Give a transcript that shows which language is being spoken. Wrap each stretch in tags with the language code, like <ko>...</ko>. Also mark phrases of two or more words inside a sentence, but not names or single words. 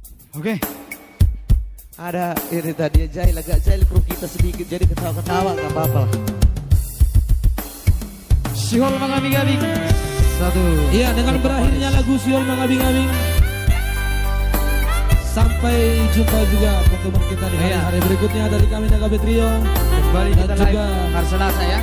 <id>Oke. Ada ini tadi jahil agak jahil kru kita sedikit jadi ketawa-ketawa nggak apa-apa. Siol mengabing-abing. Satu. Iya, dengan berakhirnya lagu Siol mengabing-abing. Sampai jumpa juga pertemuan kita di hari-hari berikutnya dari kami Nagabe Trio. Kembali Dan kita juga live hari Selasa ya.</id>